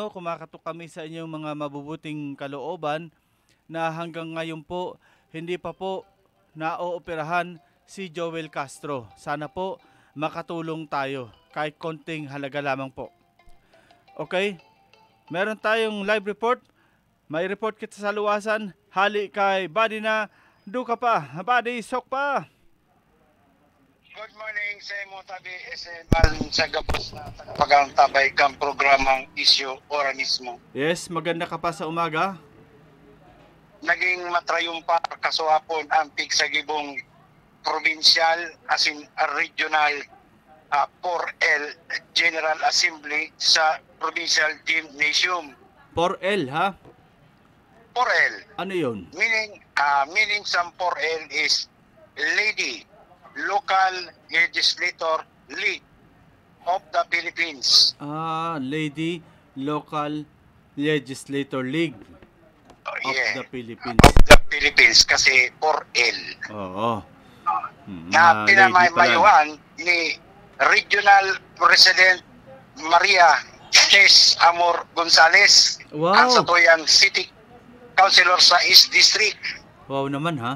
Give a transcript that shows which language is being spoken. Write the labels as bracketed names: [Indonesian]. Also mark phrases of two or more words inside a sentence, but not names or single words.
[Filipino] Kumakatok kami sa inyong mga mabubuting kalooban na hanggang ngayon po, hindi pa po naooperahan si Joel Castro. Sana po makatulong tayo kahit konting halaga lamang po. Okay? Meron tayong live report. [Bikol] May report kita sa luwasan. Hali kay Buddy na duka pa. Buddy, sok pa. [English] Good morning [Bikol] sa imo tabi SML sa gabos na pag-antabay kang programang Isyu Oranismo. [Filipino] Yes, maganda ka pa sa umaga. [Bikol] Naging matrayumpa kasuhapon ang pigsagibong [English] provincial as in regional [Bikol] 4L General Assembly sa Provincial Gymnasium. [Filipino] 4L ha? 4L. Ano yun? [English] Meaning sa 4L is Lady Local Legislator League of the Philippines. Lady Local Legislator League of the Philippines. [Filipino] Of the Philippines kasi 4L. Oo. [Bikol] Na pinamayuhan ni Regional President Maria Tess Amor Gonzales. Wow. Ang satuyang City Councilor sa East District. [Filipino] Wow naman ha.